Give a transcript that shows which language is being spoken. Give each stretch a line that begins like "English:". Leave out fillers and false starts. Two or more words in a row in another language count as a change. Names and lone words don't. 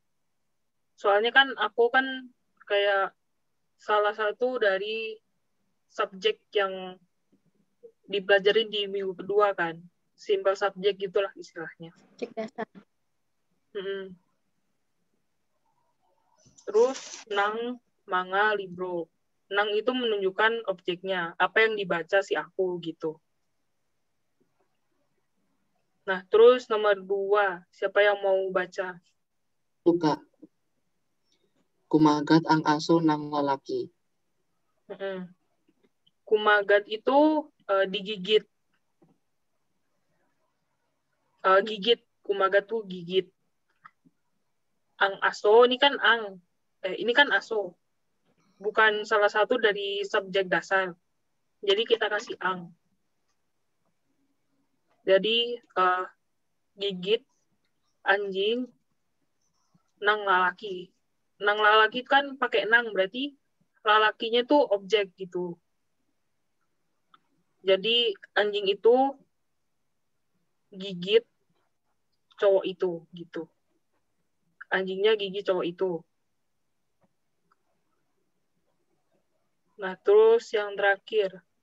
Indonesian: Soalnya kan aku kan kayak salah satu dari subjek yang dipelajarin di minggu kedua kan. Simple subjek gitulah istilahnya. Cek dasar.
Filipino: Terus nang, manga, libro.
Indonesian: Nang itu menunjukkan objeknya, apa yang dibaca si aku gitu. Nah, terus nomor 2, siapa yang mau baca? Suka.
Filipino: Kumagat ang aso ng lalaki.
Indonesian: Kumagat itu digigit. Gigit. Kumagat tuh gigit.
Filipino: Ang aso,
Indonesian: ini kan ang. Ini kan aso. Bukan salah satu dari subjek dasar. Jadi kita kasih ang. Jadi gigit anjing
Filipino: nang lalaki. Nang lalaki
Indonesian: kan pakai nang, berarti lalakinya tuh objek gitu. Jadi anjing itu gigit cowok itu gitu. Anjingnya gigit cowok itu. Nah, terus yang terakhir.